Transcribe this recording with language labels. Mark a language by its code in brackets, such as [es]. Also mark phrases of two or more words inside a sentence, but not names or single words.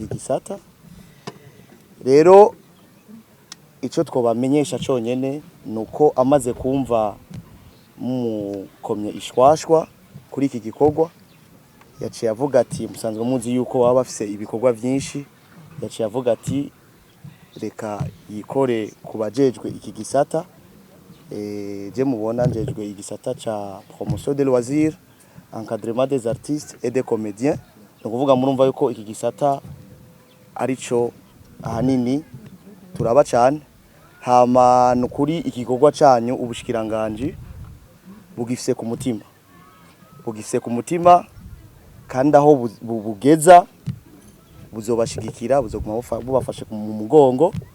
[rn] gisata rero icyo twobamenyesha cyonyene nuko amaze kumva mukomye ishwashwa kuri iki gikorwa yaciye avuga ati musanzwe muzi yuko baba bafise ibikorwa byinshi yaciye avuga ati reka yikore kubajejwe iki gisata je mubona njejwe igisata ca [fr] promotion de loisirs, encadrement des artistes et des comédiens. [rn] No kuvuga murumva yuko iki gisata arico ahanini turaba cyane. Hama nukuri igikorwa canyu ubushikiranganje bugifise ku mutima. Bugifise ku mutima kandi aho bugeza buzobashigikira, buzoguma bubafashe mu mugongo.